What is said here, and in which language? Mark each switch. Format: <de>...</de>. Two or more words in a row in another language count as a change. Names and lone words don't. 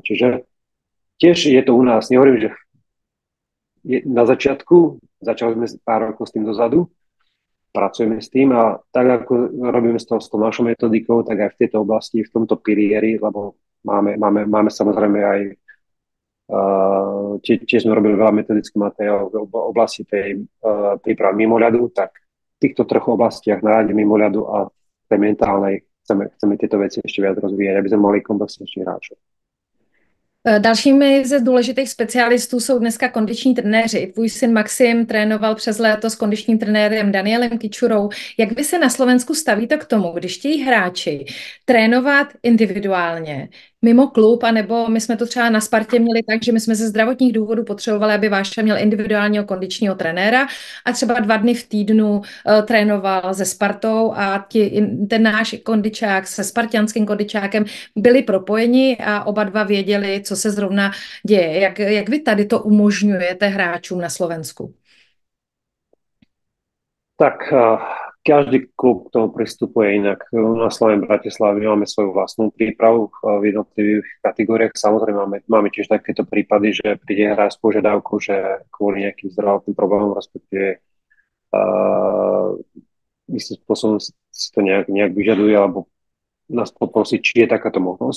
<sk>Čiže tiež je to u nás, nehovorím, že na začiatku, začali sme pár rokov s tým dozadu, pracujeme s tým a tak ako robíme s tou našou metodikou, tak aj v tejto oblasti, v tomto pilieri, lebo máme samozrejme aj tiež sme robili veľa metodických materiálov v oblasti tej prípravy mimo ľadu, tak v týchto troch oblastiach na rade mimo ľadu a tej mentálnej chceme tieto veci ešte viac rozvíjať, aby sme mali komplexnější hráčov.</sk> <cs>Dalšími ze důležitých specialistů jsou dneska kondiční trenéři. Tvůj syn Maxim trénoval přes léto s kondičním trenérem Danielem Kyčurou. Jak vy se na Slovensku stavíte k tomu, když chtějí hráči trénovat individuálně, mimo klub, anebo my jsme to třeba na Spartě měli tak, že my jsme ze zdravotních důvodů potřebovali, aby Váša měl individuálního kondičního trenéra a třeba 2 dny v týdnu trénoval se Spartou a ten náš kondičák se spartianským kondičákem byli propojeni a oba dva věděli, co se zrovna děje. Jak vy tady to umožňujete hráčům na Slovensku?</cs> <sk>Tak každý klub k tomu pristupuje inak. Na Slovene Bratislave máme svoju vlastnú prípravu v jednotlivých kategóriách. Samozrejme máme tiež takéto prípady, že príde hráč s požiadavkou, že kvôli nejakým zdravotným problémom, respektíve istým spôsobom si to nejak vyžaduje, alebo nás poprosiť, či je takáto možnosť.</sk>